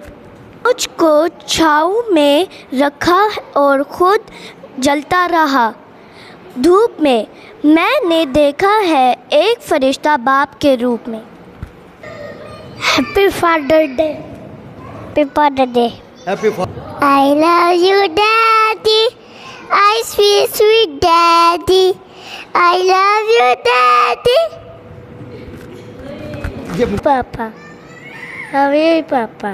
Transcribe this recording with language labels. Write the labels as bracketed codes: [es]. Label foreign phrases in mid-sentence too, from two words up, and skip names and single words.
[hi] मुझको छाँव में रखा और खुद जलता रहा धूप में, मैंने देखा है एक फरिश्ता बाप के रूप में। [en] Happy Father Day. Happy Father Day. हैप्पी I love you daddy, I sweet sweet daddy, I love you daddy. [hi] पापा, हमें पापा।